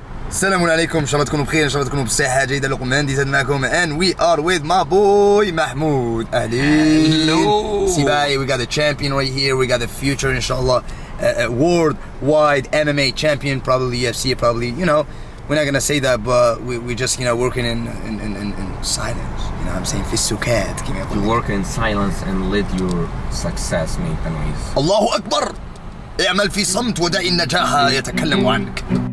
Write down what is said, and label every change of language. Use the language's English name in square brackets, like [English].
[Arabic] السلام عليكم، ان شاء الله تكونوا بخير، ان شاء الله تكونوا بصحة جيدة. [English] لقمان ديزاد [Arabic] معكم [English] and we are with my boy محمود. [Arabic] أهلين. [English] سباعي, we got the champion right here, we got the future inshallah worldwide MMA champion, probably UFC, probably, you know, we're not gonna say that, but we just, you know, working in silence, you know what I'm saying, [Arabic] في السكات كما يقول. [English] You work in silence and let your success make the noise. [Arabic] الله أكبر. اعمل في صمت ودع النجاح يتكلم عنك.